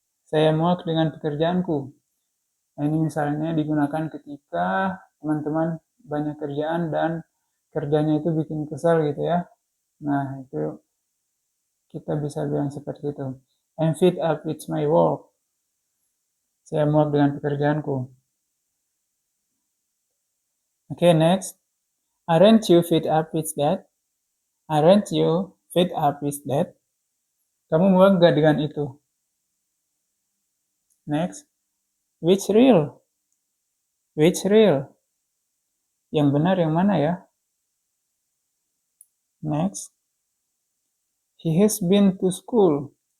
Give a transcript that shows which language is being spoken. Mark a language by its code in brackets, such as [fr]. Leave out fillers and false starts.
[id] Saya muak dengan pekerjaanku. Nah, ini misalnya digunakan ketika teman-teman banyak kerjaan dan kerjanya itu bikin kesal gitu ya. Nah, itu kita bisa bilang seperti itu. [en] I'm fed up with my work. [id] Saya muak dengan pekerjaanku. [en] Okay, next. Aren't you fed up with that? Aren't you fed up with that? [id] Kamu muak gak dengan itu? [en] Next. Which real? Which real? [id] Yang benar yang mana ya? [en] Next. He has been to school.